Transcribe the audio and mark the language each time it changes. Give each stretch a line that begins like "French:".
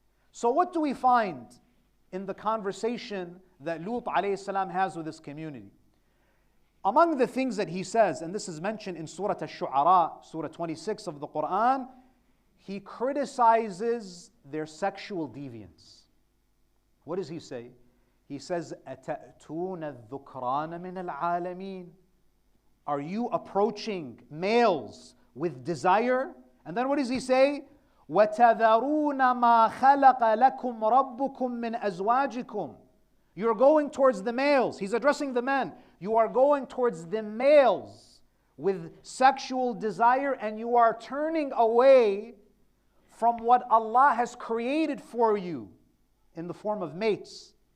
English: So what do we find in the conversation that Lut alayhi salam has with his community? Among the things that he says, and this is mentioned in Surah Al-Shu'ara, Surah 26 of the Quran, he criticizes their sexual deviance. What does he say? He says,
Arabic: أَتَأْتُونَ الذُّكْرَانَ مِنَ الْعَالَمِينَ.
English: Are you approaching males with desire? And then what does he say?
Arabic: وَتَذَرُونَ مَا خَلَقَ لَكُمْ رَبُّكُمْ مِنْ أَزْوَاجِكُمْ.
English: You're going towards the males. He's addressing the men. You are going towards the males with sexual desire, and you are turning away from what Allah has created for you in the form of mates.